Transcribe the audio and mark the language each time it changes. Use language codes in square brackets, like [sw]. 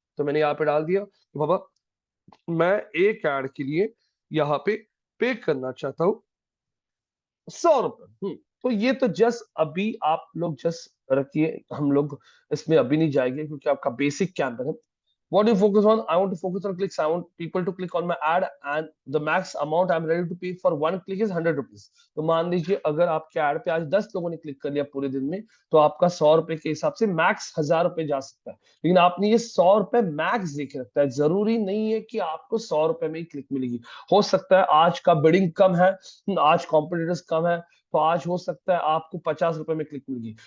[hi] तो मैंने यहाँ पे डाल दिया कि बाबा मैं एक ऐड के लिए यहाँ पे करना चाहता हूँ 100 रुपए। तो ये तो जस्ट अभी आप लोग जस्ट रखिए, हम लोग इसमें अभी नहीं जाएंगे क्योंकि आपका बेसिक कैंपेन है। [en] What do you focus on? I want to focus on clicks. I want people to click on my ad, and the max amount I'm ready to pay for one click is 100 rupees. [hi] तो मान लीजिए अगर आपके add पे आज 10 लोगों ने click कर लिया पूरे दिन में, तो आपका 100 रुपए के हिसाब से मैक्स 1000 रुपए जा सकता है। लेकिन आपने ये 100 रुपए मैक्स देखे रखता है। जरूरी नहीं है कि आपको 100 रुपए में ही क्लिक मिलेगी। हो सकता है आज का बिडिंग कम है, आज कॉम्पिटिटर्स कम है, तो आज हो सकता है आपको 50 रुपए में क्लिक मिलेगी।